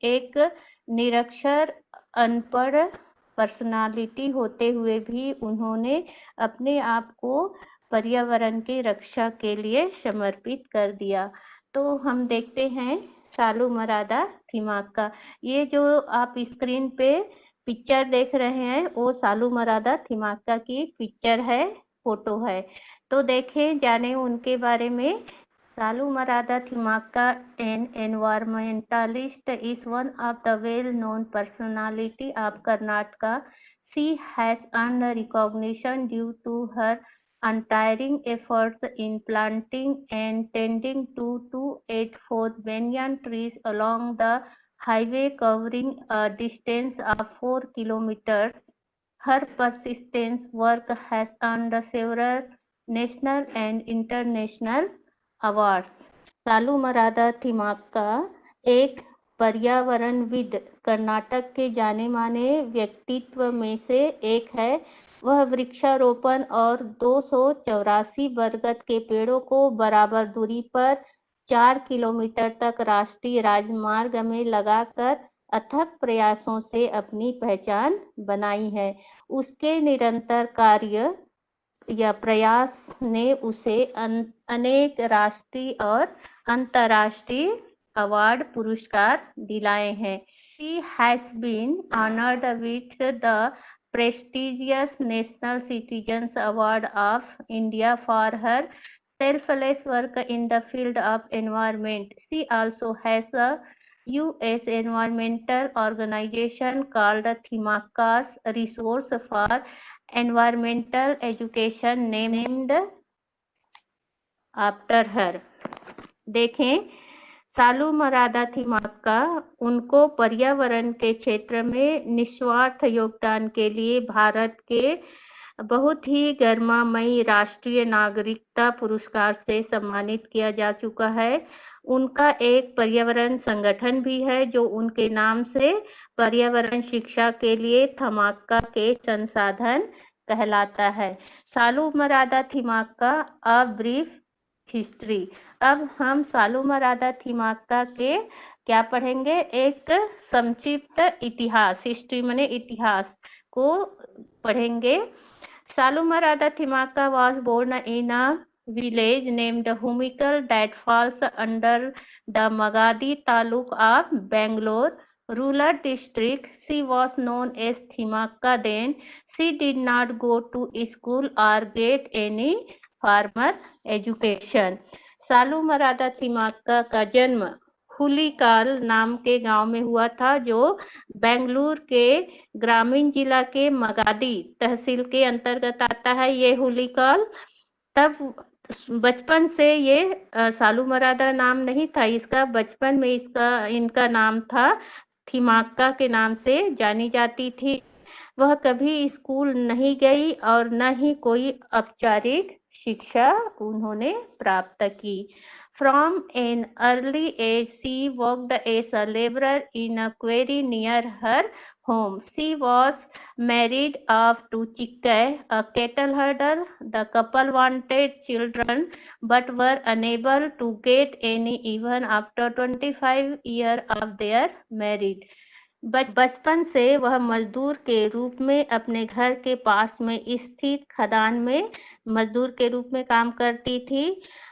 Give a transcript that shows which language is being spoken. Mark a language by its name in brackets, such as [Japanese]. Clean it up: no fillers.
[Hindi] एक निरक्षर अनपढ़ पर्सनालिटी होते हुए भी उन्होंने अपने आप को पर्यावरण की रक्षा के लिए समर्पित कर दिया। तो हम देखते हैं सालूमरादा थिमक्का। ये जो आप स्क्रीन पे पिक्चर देख रहे हैं वो सालूमरादा थिमक्का की पिक्चर है, फोटो है। तो देखें, जाने उनके बारे में। [English] Saalumarada Thimmakka, an environmentalist, is one of the well-known personality of Karnataka. She has earned recognition due to her untiring efforts in planting and tending to 284 banyan trees along the highway covering a distance of 4 kilometers. Her persistent work has earned several national and international award. [Hindi] सालूमरादा Thimmakka एक पर्यावरणविद, कर्नाटक के जाने माने व्यक्तित्व में से एक है। वह वृक्षारोपण और 284 बरगद के पेड़ों को बराबर दूरी पर 4 किलोमीटर तक राष्ट्रीय राजमार्ग में लगाकर अथक प्रयासों से अपनी पहचान बनाई है। उसके निरंतर कार्य या प्रयास ने उसे अनेक राष्ट्रीय और अंतर्राष्ट्रीय अवार्ड पुरस्कार दिलाए हैं। [English] She has been honored with the prestigious National Citizens Award of India for her selfless work in the field of environment. She also has a U.S. environmental organization called Thimakka's Resource for Environmental Education named after her। [Hindi] देखें, सालूमरादा थिमक्का उनको पर्यावरण के क्षेत्र में निस्वार्थ योगदान के लिए भारत के बहुत ही गरिमामयी राष्ट्रीय नागरिकता पुरस्कार से सम्मानित किया जा चुका है। उनका एक पर्यावरण संगठन भी है जो उनके नाम से पर्यावरण शिक्षा के लिए थिमक्का के संसाधन कहलाता है। [English] Saalumarada Thimmakka a brief history. [Hindi] अब हम सालूमरादा थिमक्का के क्या पढ़ेंगे, एक संक्षिप्त इतिहास, हिस्ट्री माने इतिहास को पढ़ेंगे। [English] Saalumarada Thimmakka was born in a village named Humikal that falls under the Magadi taluk of Bangalore rural district. She was known as Thimakka then. She did not go to school or get any formal education. [Hindi] सालूमरादा Thimmakka का जन्म हुलीकाल नाम के गांव में हुआ था जो बेंगलुरु के ग्रामीण जिला के मगादी तहसील के अंतर्गत आता है। ये हुलीकाल, तब बचपन से ये सालूमरादा नाम नहीं था इसका, बचपन में इनका नाम था थिमक्का के नाम से जानी जाती थी। वह कभी स्कूल नहीं गई और न ही कोई औपचारिक शिक्षा उन्होंने प्राप्त की। [English] From an early age, she worked as a laborer in a quarry near her home. She was married off to Chikkai, a cattle herder. The couple wanted children but were unable to get any even after 25 years of their marriage. [Hindi] बचपन से वह मजदूर के रूप में अपने घर के पास में स्थित खदान में मजदूर के रूप में काम करती थी।